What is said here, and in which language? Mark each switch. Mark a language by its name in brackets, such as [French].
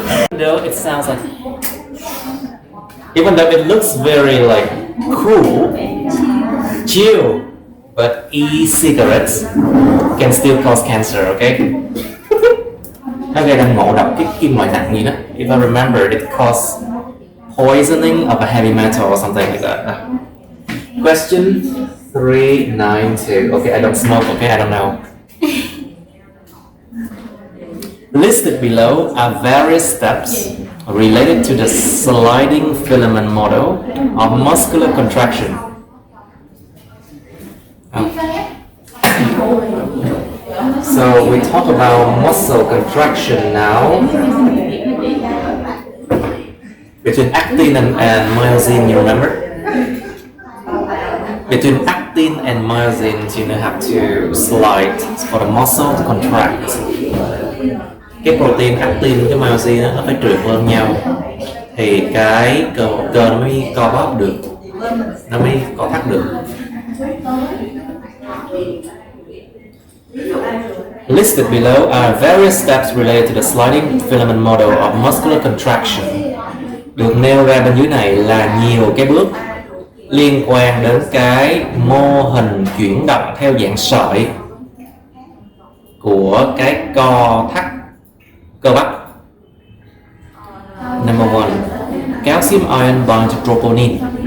[English] Though it sounds like, even though it looks very like cool, chill, but e-cigarettes can still cause cancer. Okay. [Vietnamese] Nó gây ra ngộ độc cái kim loại nặng gì đó. [English] If I remember, it causes poisoning of a heavy metal or something like that. Question 392. Okay, I don't smoke. Okay, I don't know. Listed below are various steps related to the sliding filament model of muscular contraction. So we talk about muscle contraction now. Between actin and myosin, you remember? Between actin and myosin, you have to slide for the muscle to contract. [Vietnamese] Cái protein actin với myosin nó phải trượt lên nhau thì cái cơ nó mới co bóp được, nó mới co thắt được. [English] Listed below are various steps related to the sliding filament model of muscular contraction. [Vietnamese] Được nêu ra bên dưới này là nhiều cái bước liên quan đến cái mô hình chuyển động theo dạng sợi của cái co thắt cơ bắp. [English] Number 1. Calcium ion binds to troponin.